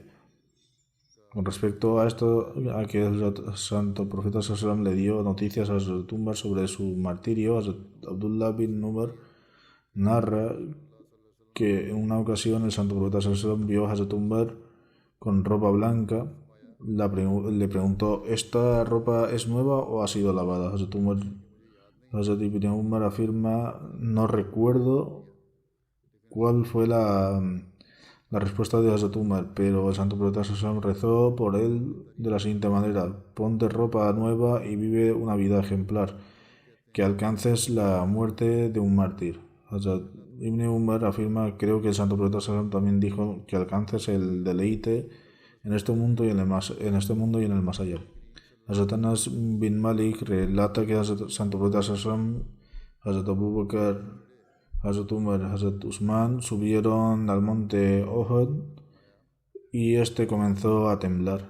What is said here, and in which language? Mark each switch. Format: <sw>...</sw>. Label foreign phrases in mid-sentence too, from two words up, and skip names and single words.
<es>Con respecto a esto, a que el santo profeta Sallam le dio noticias a Hazrat Umar sobre su martirio, Hazrat Abdullah bin Umar narra que en una ocasión el santo profeta Sallam vio a Hazrat Umar con ropa blanca. Le preguntó: ¿esta ropa es nueva o ha sido lavada? Hazrat ibn Umar afirma: no recuerdo cuál fue la respuesta de Hazrat Umar, pero el santo profeta Sallam rezó por él de la siguiente manera: ponte ropa nueva y vive una vida ejemplar, que alcances la muerte de un mártir. Hazrat ibn Umar afirma: creo que el santo profeta Sallam también dijo que alcances el deleite en este mundo y en el más allá. Hazrat Anas bin Malik relata que Hazrat santo profeta Sallam, Hazrat Abu Bakr, Hazrat Umar, Hazrat Usman subieron al monte Ohod y este comenzó a temblar.</es>